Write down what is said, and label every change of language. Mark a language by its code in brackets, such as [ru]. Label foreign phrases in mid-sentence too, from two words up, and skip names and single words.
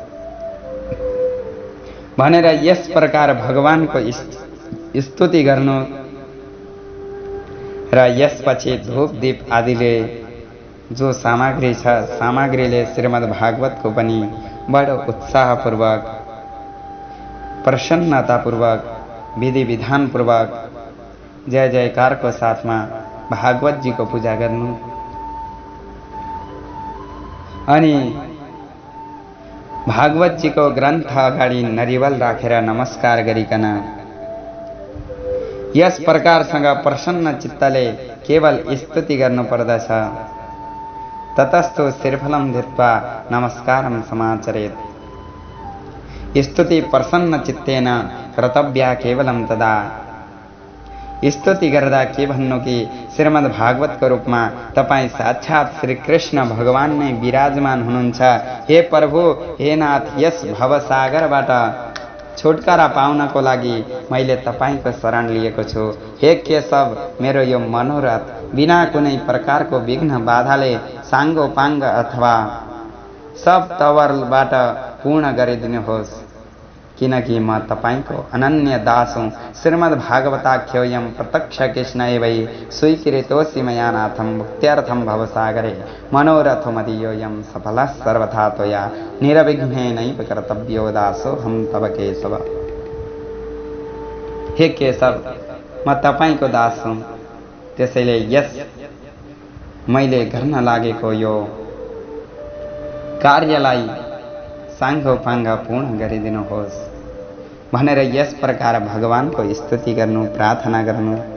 [ne] भनेर यस प्रकार भगवानको स्तुति गर्नु र यसपछि धूप दीप आदिले जो सामग्री छ, सामग्रीले श्रीमद् भागवतको पनि बडो उत्साहपूर्वक, प्रसन्नतापूर्वक, विधि विधानपूर्वक जय जयकारको साथमा भागवतजीको पूजा गर्नु अनि भागवतजीको ग्रन्थ अगाडि नरिवल राखेर नमस्कार गरिकन यस प्रकारसँग प्रसन्न चित्तले केवल स्तुति गर्नुपर्दछ। [sa] ततस्तु श्रीफलं धित्वा नमस्कारं समाचरेत्। स्तुति प्रसन्न चित्तेन कर्तव्या केवलं तदा। [ne] स्तुति गर्दा के भन्नु कि श्रीमद् भागवतको रूपमा तपाईँ साक्षात् श्री कृष्ण भगवान नै विराजमान हुनुहुन्छ। हे प्रभु, हे नाथ, यस भवसागरबाट छुटकारा पाउनको लागि मैले तपाईको शरण लिएको छु। हे केशव, मेरो यो मनोरथ बिना कुनै प्रकारको विघ्न बाधाले साङ्गोपाङ्ग अथवा सब तवरबाट पूर्ण गरिदिनुहोस्, किनकि म तपाईको अनन्य दास हुँ। [sa] श्रीमद् भागवताख्योऽयं प्रत्यक्ष कृष्णैवै स्वीकृतोऽसि मया नाथं मुक्त्यर्थं भवसागरे मनोरथो मदीयोऽयं सफलः सर्वथा त्वया निरविघ्नेनैव कर्तव्यो दासोऽहं तव केशव। [ne] हे केशव, म तपाईको दास हुँ, त्यसैले यस मैले गर्न लागेको यो कार्यलाई साङ्गोपाङ्ग पूर्ण गरिदिनुहोस् भनेर यस प्रकार भगवानको स्तुति गर्नु, प्रार्थना गर्नु।